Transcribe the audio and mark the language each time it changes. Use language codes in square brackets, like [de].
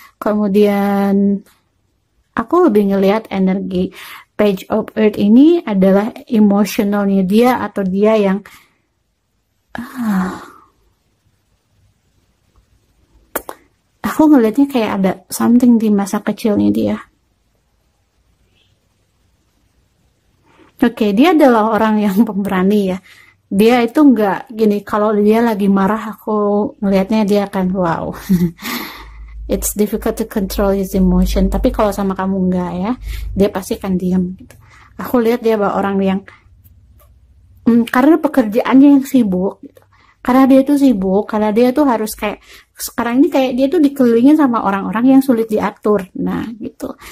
[id] Kemudian aku lebih ngelihat energi Page of Earth ini adalah emosionalnya dia, atau dia yang aku ngelihatnya kayak ada something di masa kecilnya dia. Oke, dia adalah orang yang pemberani ya. Dia itu nggak gini, kalau dia lagi marah aku ngelihatnya dia akan wow. [en] it's difficult to control his emotion. [id] Tapi kalau sama kamu enggak ya, dia pasti akan diam gitu. Aku lihat dia bahwa orang yang karena pekerjaannya yang sibuk gitu. Karena dia tuh sibuk, karena dia tuh harus kayak sekarang ini kayak dia tuh dikelilingin sama orang-orang yang sulit diatur. Nah, gitu.